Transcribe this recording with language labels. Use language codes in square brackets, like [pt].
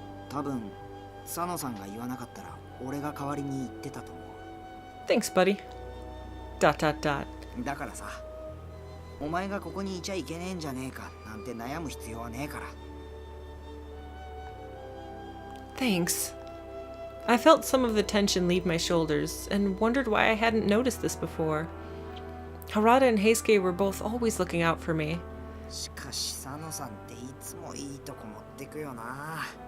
[ja] 多分佐野さんが言わなかったら俺が代わりに言ってたと思う。 [en] Thanks, buddy. Dot dot dot. [ja] だからさ、お前がここにいちゃいけねえんじゃねえかなんて悩む必要はねえから。 [en] Thanks. I felt some of the tension leave my shoulders and wondered why I hadn't noticed this before. Harada and Heisuke were both always looking out for me. [ja] しかし佐野さんっていつもいいとこ持ってくよな。